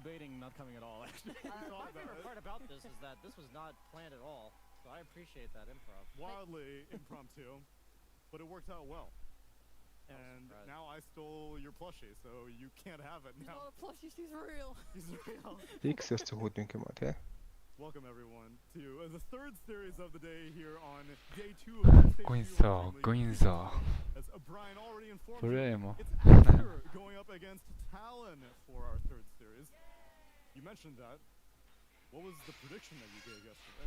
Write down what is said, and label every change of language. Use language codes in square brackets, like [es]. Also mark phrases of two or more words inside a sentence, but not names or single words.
[en] debating not coming at all, actually. My favorite part about this is that this was not planned at all, so I appreciate that improv. Wildly impromptu, but it worked out well. And now I stole your plushie, so you can't have it He's now. not a plushie, she's real. He's real. [mn] X-с хөдвик юм аа тий. [en] Welcome everyone to the third series of the day here on day 2 of stage 2 of Dreamleague. Guinzo. As Brian already informed Primo. you, it's Aster going up against Talon for our third series. You mentioned that. What was the prediction that you gave yesterday?